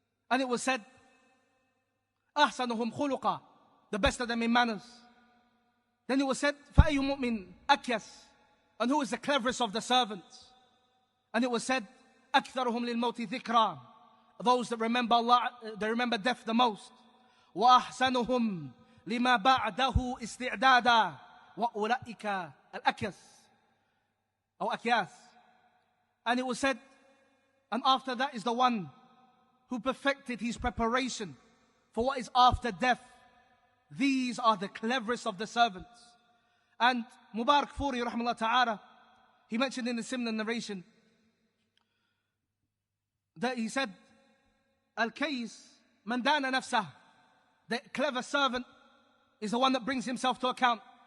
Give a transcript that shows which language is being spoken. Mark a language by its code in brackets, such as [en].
[en] And it was said, [ar] أحسنهم خلقا, [en] the best of them in manners. Then it was said, [ar] فأي مؤمن أكيس, [en] and who is the cleverest of the servants? And it was said, [ar] أكثرهم للموت ذكرا, [en] those that remember Allah, they remember death the most. [ar] وأحسنهم لما بعده استعدادا وأولئك الأكيس أو أكياس. [en] And it was said, and after that is the one who perfected his preparation for what is after death. These are the cleverest of the servants. And Mubarak Furi rahimahullah ta'ala, he mentioned in the similar narration that he said, [ar] Al-Kays man dana nafsah, [en] the clever servant is the one that brings himself to account.